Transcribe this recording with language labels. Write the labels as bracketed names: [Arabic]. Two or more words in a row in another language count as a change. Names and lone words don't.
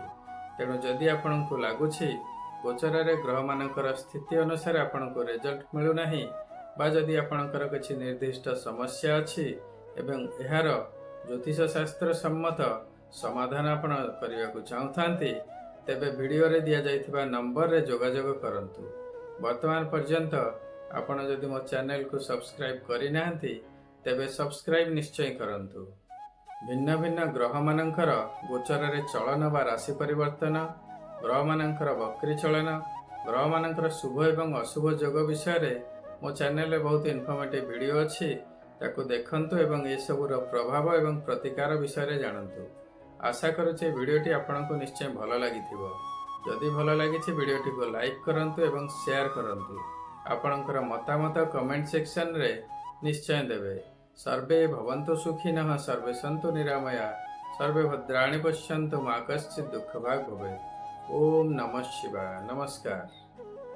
[Odia] ତେଣୁ ଯଦି ଆପଣଙ୍କୁ ଲାଗୁଛି ଗୋଚର ରେ ଗ୍ରହ ମାନଙ୍କର ସ୍ଥିତି ଅନୁସାର ଆପଣଙ୍କୁ ରିଜଲ୍ଟ ମିଳୁ ନାହିଁ ବା ଯଦି ଆପଣଙ୍କର କିଛି ନିର୍ଦ୍ଦିଷ୍ଟ ସମସ୍ୟା ଅଛି ଏବଂ ଏହାର ଜ୍ୟୋତିଷ ଶାସ୍ତ୍ର ସମ୍ମତ ସମାଧାନ ଆପଣ କରିବାକୁ ଚାହୁଁଥାନ୍ତି ତେବେ ଭିଡିଓ ରେ ଦିଆ ଯାଇଥିବା ନମ୍ବର ରେ ଯୋଗାଯୋଗ କରନ୍ତୁ। ବର୍ତ୍ତମାନ ପର୍ଯ୍ୟନ୍ତ ଆପଣ ଯଦି ମୋ ଚ୍ୟାନେଲ କୁ ସବସ୍କ୍ରାଇବ କରି ନାହାନ୍ତି ତେବେ ସବସ୍କ୍ରାଇବ ନିଶ୍ଚୟ କରନ୍ତୁ। ଭିନ୍ନ ଭିନ୍ନ ଗ୍ରହ ମାନଙ୍କର ଗୋଚର ରେ ଚଳନ ବା ରାଶି ପରିବର୍ତ୍ତନ, ଗ୍ରହ ମାନଙ୍କର ବକ୍ରୀ ଚଳନ, ଗ୍ରହ ମାନଙ୍କର ଶୁଭ ଏବଂ ଅଶୁଭ ଯୋଗ ବିଷୟ ରେ ମୋ ଚ୍ୟାନେଲ ରେ ବହୁତ [English] informative video [Odia] अछि। ତାକୁ ଦେଖନ୍ତୁ ଏବଂ ଏ ସବୁର ପ୍ରଭାବ ଏବଂ ପ୍ରତିକାର ବିଷୟ ରେ ଜାଣନ୍ତୁ। ଆଶା କରୁଛେ ଭିଡିଓଟି ଆପଣଙ୍କୁ ନିଶ୍ଚୟ ଭଲ ଲାଗିଥିବ। ଯଦି ଭଲ ଲାଗିଛି ଭିଡିଓଟି କୁ ଲାଇକ କରନ୍ତୁ ଏବଂ ସେୟାର କରନ୍ତୁ। ଆପଣଙ୍କର ମତାମତ [English] comment section [Odia] ରେ ନିଶ୍ଚୟ ଦେବେ। [Sanskrit] सर्वे भवन्तु सुखिनः, सर्वे सन्तु निरामया, सर्वे भद्राणि पश्यन्तु मा कश्चित् दुःखभाग् भवेत्। ओम नमः शिवाय। नमस्कार।